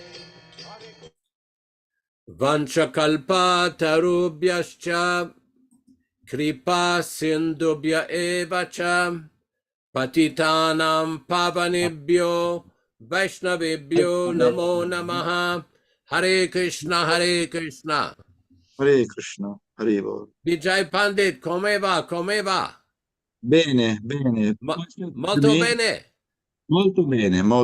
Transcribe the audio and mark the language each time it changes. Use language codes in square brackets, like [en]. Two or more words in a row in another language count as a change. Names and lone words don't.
[sa] Vanchakalpa tarubhyascha kripa sindubhya evacha patitanam pavanebhyo vaishnavebhyo namo namaha. Hare Krishna, Hare Krishna. Hare Krishna, Hare Bol. [it] Vijay Pandit, come va, come va? Bene, bene. Molto bene. Molto bene, molto